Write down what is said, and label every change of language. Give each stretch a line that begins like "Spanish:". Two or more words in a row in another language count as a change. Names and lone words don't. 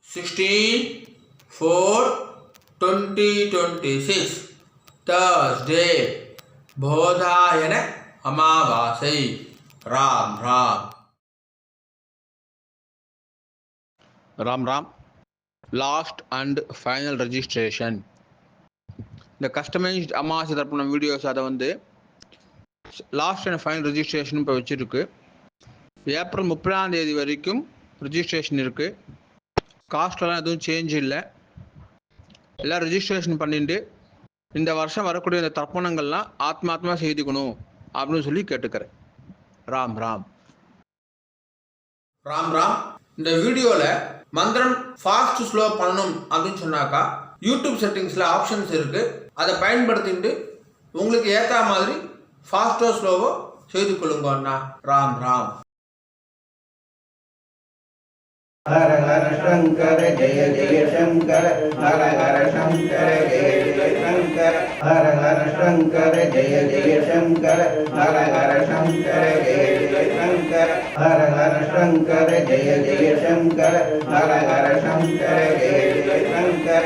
English: 16/4/2026 Thursday Bodhayana Amavasai. Ram Ram. Ram Ram. Last and final registration. The customized Amavasai Tarpanam videos
Tamil: அதை வந்து
English: last and final registration
Tamil: இப்போ வச்சுருக்கு. ஏப்ரல் 30 வரைக்கும் ரெஜிஸ்ட்ரேஷன் இருக்குது. காஸ்ட்லாம் எதுவும் சேஞ்ச் இல்லை. எல்லாம் ரெஜிஸ்ட்ரேஷன் பண்ணிட்டு இந்த வருஷம் வரக்கூடிய இந்த தர்ப்பணங்கள்லாம் ஆத்மாத்மா செய்துக்கணும் அப்படின்னு சொல்லி கேட்டுக்கிறேன். ராம் ராம். ராம் ராம். இந்த வீடியோவில் மந்திரம்
English: fast slow
Tamil: பண்ணணும் அப்படின்னு சொன்னாக்கா யூடியூப் செட்டிங்ஸில் ஆப்ஷன்ஸ் இருக்குது. அதை பயன்படுத்திட்டு உங்களுக்கு ஏற்ற மாதிரி ஃபாஸ்ட்டோ ஸ்லோவோ செய்து கொள்ளுங்க அண்ணா. ராம் ராம்.
Sanskrit: हर हर शंकर जय जय शंकर हर हर शंकर जय जय शंकर हर हर शंकर जय जय शंकर हर हर शंकर जय जय शंकर हर हर शंकर जय जय शंकर हर हर शंकर जय जय शंकर.